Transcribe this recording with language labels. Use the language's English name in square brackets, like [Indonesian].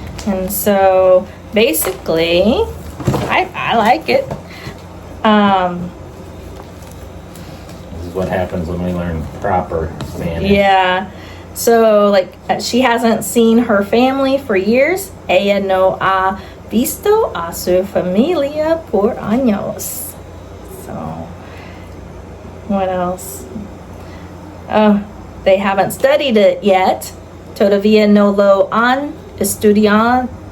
[English] And so basically, I like it. This is what happens when we learn proper Spanish. Yeah. So like she hasn't seen her family for years. [Spanish] Ella no ha visto a su familia por años. [English] So what else? Oh, they haven't studied it yet. [Spanish] Todavía no lo han estudiado.